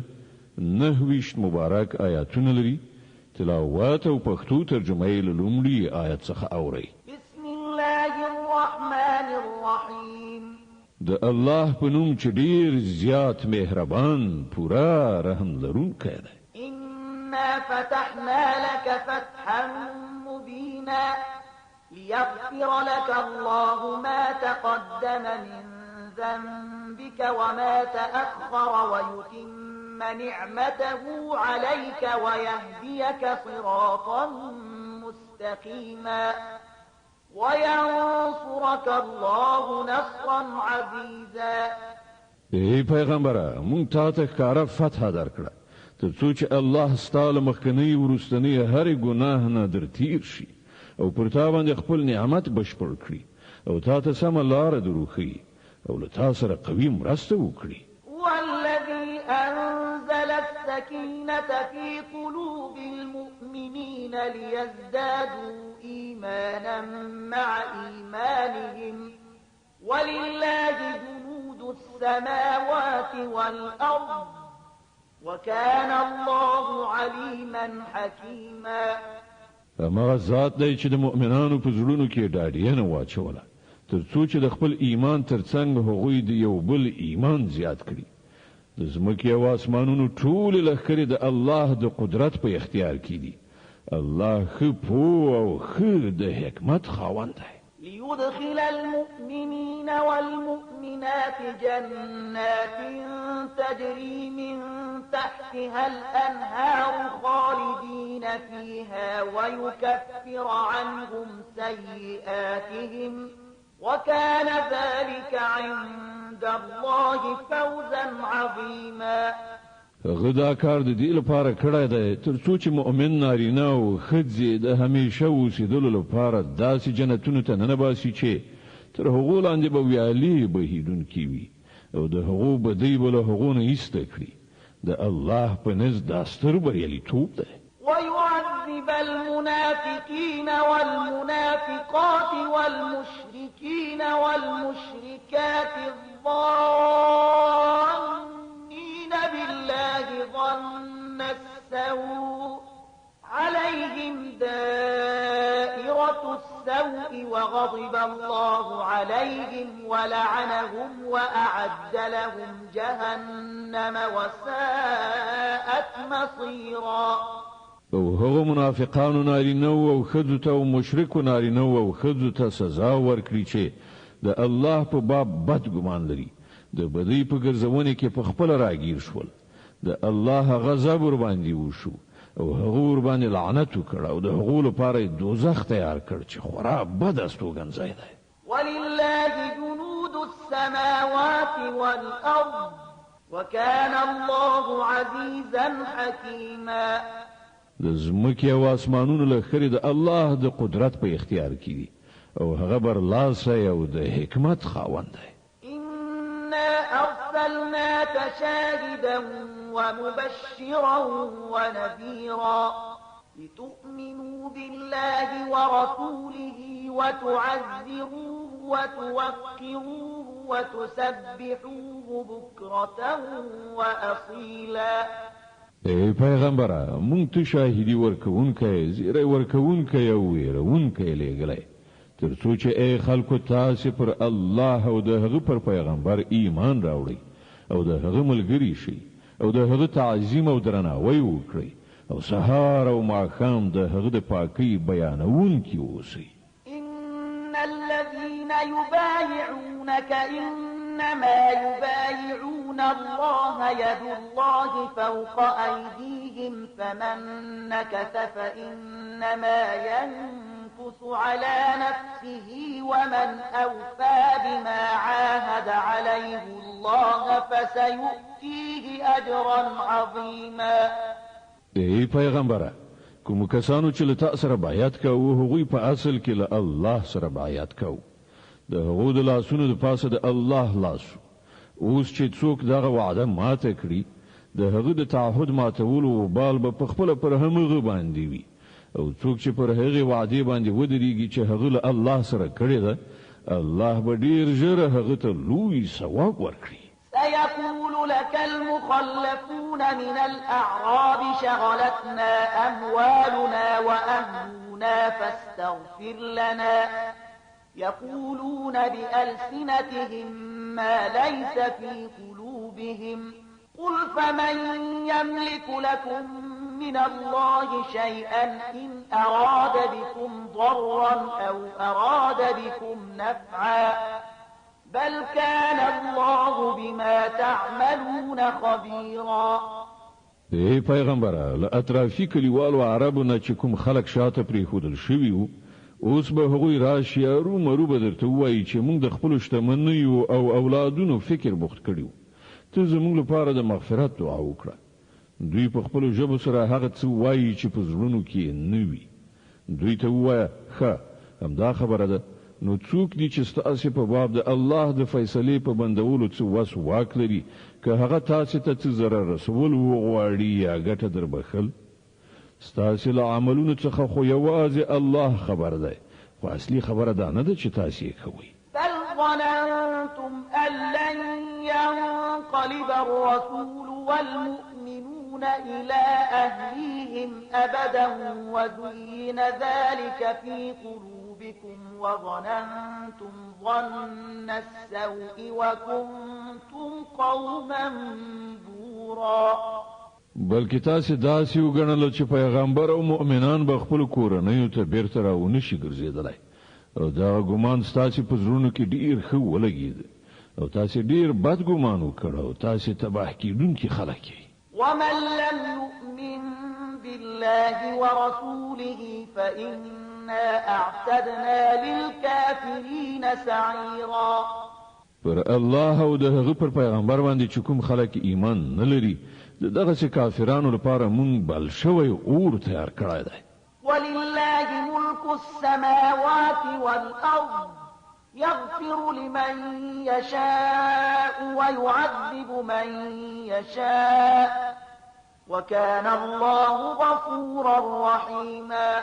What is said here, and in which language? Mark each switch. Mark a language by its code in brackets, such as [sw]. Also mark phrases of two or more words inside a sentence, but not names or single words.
[ps] 29 مبارک آیاتونه لري. تلاوت او پښتو ترجمه یې له لومړي آیت څخه اورئ. [ar] بسم الله الرحمن الرحیم. [ps] د الله په نوم چې ډیر زیات مهربان پورا رحم لرونکی دی. [ar] إنا فتحنا لك فتحا مبينا ليغفر لك الله ما تقدم من ذنبك وما تأخر ويتم نعمته عليك ويهديك صراطا مستقيما وينصرك الله نصرا عزيزا. [ps] ای پیغمبره مونږ تا ته ښکاره فتح درکړه تر څو چې الله ستاله مخکنی ورستنی هر ګناه نه در تیر شي او پر تا باندې خپل نعمت بشپړ کړي او تا ته سم لار دروخي او له تا سره قوي مرسته وکړي. [ar] والذي أنزل السكينة في قلوب المؤمنين ليزدادوا إيمانا مع إيمانهم ولله جنود السماوات والأرض وكان الله عليما حكيما. [ps] اما ذات دی چې د مؤمنانو په زړونو کې ډاډینه واچوله تر څو چې د خپل ایمان ترڅنګ هغوی د یو بل ایمان زیات کړي. د ځمکې او اسمانونو ټولې لښکرې د الله د قدرت په اختیار کې دي. الله ښه پوه او ښه د حکمت خاوند دی. [ar] ليدخل المؤمنين والمؤمنات جنات تجري من تحتها الأنهار خالدين فيها ويكفر عنهم سيئاتهم وكان ذلك عند الله فوزا عظيما. [ps] غدا کار د دې لپاره کړی دی تر څو چې مؤمن نارینه او ښځې د همیشه اوسېدلو لپاره داسې جنتونو ته ننباسي چې تر هغو لاندې به ویالې بهیدونکي وي او د هغو بدۍ به له هغو نه ایسته کړي. د الله په نزد دا ستر بریالیتوب دی. [ar] ويعذب المنافقين والمنافقات والمشركين والمشركات الظانين بالله ظن السوء عليهم دائرة السوء وغضب الله عليهم ولعنهم وأعد لهم جهنم وساءت مصيرا. [ps] او هغه منافقانو نارینه او ښځو ته او مشرکو نارینه او ښځو ته سزا ورکړي چې د الله په باب بد ګمان لري د بدی په ګرځونه کې په خپل راګیر شول. د الله غضب ور باندې وشو او هغه ور باندې لعنت وکړ او د هغو لپاره دوزخ تیار کړ چې خورا بد استوګنځای دی. [ar] ولله جنود السماوات والأرض وكان الله عزيزا حكيما. [ps] د ځمکې او اسمانونو لښکرې د الله د قدرت په اختیار کې دي او هغه برلاسی او د حکمت خاوند دی. [ar] إنا أرسلناك شاهدا ومبشرا ونذيرا لتؤمنوا بالله ورسوله وتعزروه وتوقروه وتسبحوه بكرة وأصيلا. [ps] ای پیغمبره مونږ ته شاهدی ورکوونکی زیری ورکوونکی او ویرونکی لېږلی تر څو چې ای خلکو تاسې پر الله او د هغه پر پیغمبر ایمان راوړئ او د هغه ملګري شئ او د هغه تعظیم او درناوی وکړئ او سهار او ماښام د هغه د پاکۍ بیانونکي اوسئ. [ar] إن الذين يبايعونك إنما يبايعون الله يد الله فوق أيديهم فمن نكث فإنما ينكث على نفسه ومن أوفى بما عاهد عليه الله فسيؤتيه أجرا عظيما. [ps] ای پیغمبره کوم کسانو چې له تا سره بیعت کوي هغوی په اصل کې له الله سره بیعت کوي د هغو د لاسونو د پاسه د الله لاس اوس چې څوک دغه وعده ماته کړي د هغه د تعهد ماتولو وبال به په خپل پر همغه باندې وي او څوک چې پر هغه وعده باندې ودرېږي چې هغه له الله سره کړی ده الله به ډیر ژر هغه ته لوی ثواب ورکړي. [ar] سيقول لك المخلفون من الأعراب شغلتنا أموالنا وأهلنا فاستغفر لنا يقولون بألسنتهم ما ليس في قلوبهم قل فمن يملك لكم من الله شيئا إن أراد بكم ضرا أو أراد بكم نفعا بل كان الله بما تعملون خبيرا. [ps] ای پیغمبره له اطرافي کلیوالو عربو نه چې کوم خلک شاته پریښودل شوي وو اوس به هغوی راشي ارومرو به درته ووایي چې موږ د خپلو شتمنیو او اولادونو فکر بوخت کړي وو ته زموږ لپاره د مغفرت دعا وکړه. دوی په خپلو ژبو سره هغه څه وایي چې په زړونو کې نه وي. دوی ته ووایه ښه همدا خبره ده نو څوک دي چې ستاسې په باب د الله د فیصلې په بندولو څه وس واک لري که هغه تاسې ته څه ضرر رسول وغواړي یا ګټه در بخل ستاسې له عملونو څخه خو یوازې الله خبر دی خو اصلي خبره دا نه ده چې تاسې یې کوئ. [ar] بل ظننتم أن لن ينقلب الرسول والمؤمنون إلى أهليهم أبدا وزين ذلك في قلوبكم وظننتم ظن السوء وكنتم قوما بورا. [ps] بلکې تاسې داسې وګڼل چې پیغمبر او مؤمنان به خپل کورنیو ته بیرته راونشي ګرځېدلی او دا ګمان ستاسې په زړونو کې ډیر ښه ولګېد او تاسې ډیر بد ګمان وکړ او تاسې تباه کېدونکي خلک یې. [ar] ومن لم يؤمن بالله ورسوله فإنا أعتدنا للكافرين سعيرا. [ps] پر الله او د هغه پر پیغمبر باندې چې کوم خلک ایمان نه لري دغه چې کافرانو لپاره مونږ بل شوی اور تیار کړی دی. [ar] ولله ملك السماوات والأرض يغفر لمن يشاء ويعذب من يشاء وكان الله غفورا رحيما.